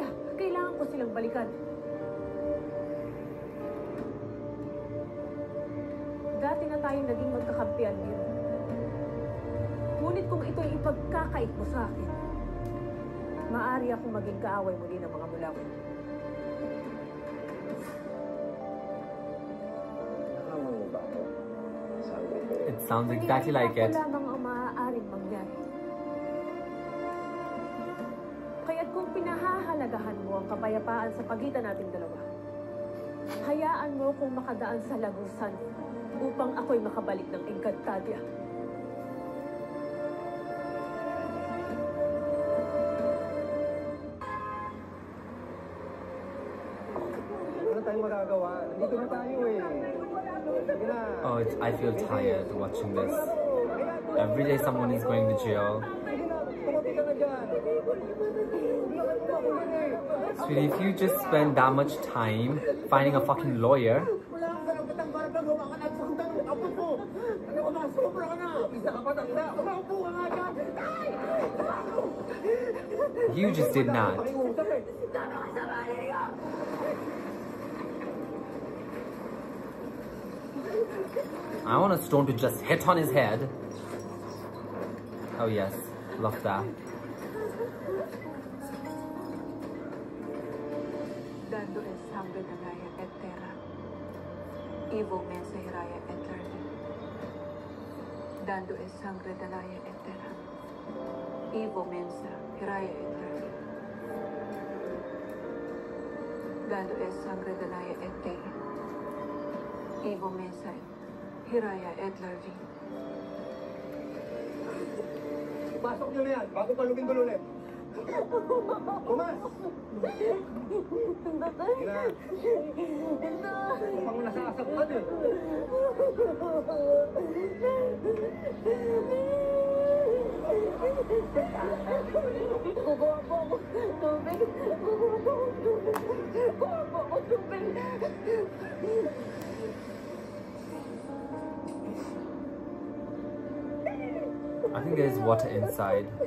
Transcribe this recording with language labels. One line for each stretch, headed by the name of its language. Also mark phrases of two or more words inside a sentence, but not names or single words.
Filipino: Kailangan ko silang balikan. Dati na tayong naging magkakampihan din. Ngunit kung ito'y ipagkakait mo sa akin, maaari akong maging kaaway muli ng mga Mulawin. Nakaman mo ba ako?
English: It sounds exactly like it.
Filipino: Wala lamang ang maaaring mangyari. Kaya't kung pinahahalagahan mo ang kapayapaan sa pagitan nating dalawa, hayaan mo kung makadaan sa lagusan upang ako'y makabalik ng Encantadia. Wala tayong magagawa. Nandito na tayo eh. Sige na.
English: Oh, I feel tired watching this. Every day someone is going to jail.
Filipino: Sige na, tumabi ka na dyan.
English: Sweetie, if you just spend that much time finding a fucking lawyer, you just did not. I want a stone to just hit on his head. Oh yes, love that. Dando es sangre de Gaia et terra. Evo mensa hiraya et larvi. Dando es sangre de Gaia et terra. Evo mensa hiraya et larvi. Dando es sangre de Gaia et terra. Evo mensa hiraya et larvi.
Filipino: Pasok nyo na yan, bago pa lumindol ulit. Tumas! Sige na. Mukhang nasasaktan eh. Kukuha po ako tubig. Kukuha po ako tubig.
English: I think there's water inside.